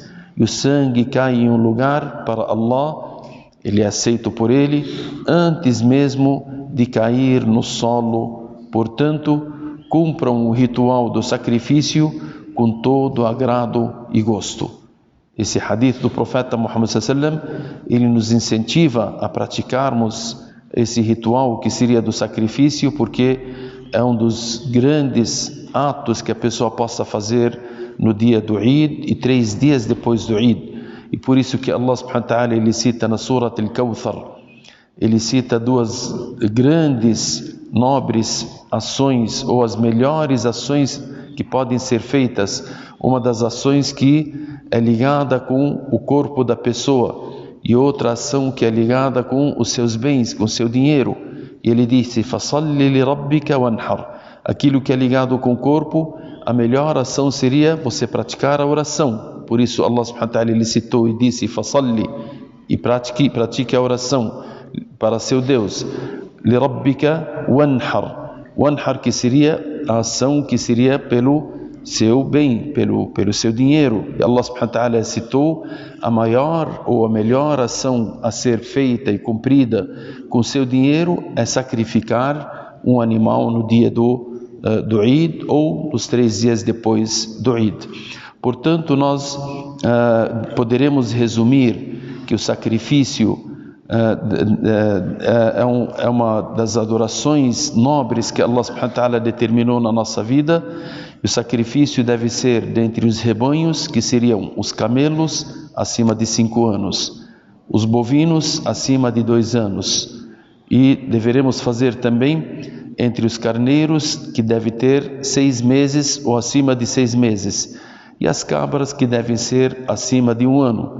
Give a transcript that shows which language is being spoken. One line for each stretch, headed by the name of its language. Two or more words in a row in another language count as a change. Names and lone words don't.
Portuguese: E o sangue cai em um lugar para Allah, ele é aceito por ele, antes mesmo de cair no solo. Portanto, cumpram o ritual do sacrifício com todo agrado e gosto. Esse hadith do profeta Muhammad
Arabic: صلى الله عليه وسلم,
Portuguese: ele nos incentiva a praticarmos esse ritual que seria do sacrifício, porque é um dos grandes atos que a pessoa possa fazer no dia do Eid e 3 dias depois do Eid. E por isso que
Arabic: الله سبحانه وتعالى,
Portuguese: ele cita na Surat al-Kawthar, ele cita 2 grandes, nobres ações, ou as melhores ações que podem ser feitas. Uma das ações que é ligada com o corpo da pessoa, e outra ação que é ligada com os seus bens, com o seu dinheiro. E ele disse:
Arabic: فصل لربك وانحر.
Portuguese: Aquilo que é ligado com o corpo, a melhor ação seria você praticar a oração. Por isso
Arabic: الله سبحانه وتعالى,
Portuguese: ele citou e disse: fasalli, e pratique a oração para seu Deus.
Arabic: لربك وانحر. Wanhar,
Portuguese: que seria a ação que seria pelo seu bem, pelo seu dinheiro. E
Arabic: الله سبحانه وتعالى
Portuguese: citou a maior ou a melhor ação a ser feita e cumprida com seu dinheiro é sacrificar um animal no dia do Eid, ou nos 3 dias depois do Eid. Portanto, nós poderemos resumir que o sacrifício é uma das adorações nobres que
Arabic: الله سبحانه وتعالى
Portuguese: determinou na nossa vida. O sacrifício deve ser dentre os rebanhos, que seriam os camelos acima de 5 anos, os bovinos acima de 2 anos, e deveremos fazer também entre os carneiros, que deve ter 6 meses ou acima de 6 meses, e as cabras, que devem ser acima de 1 ano.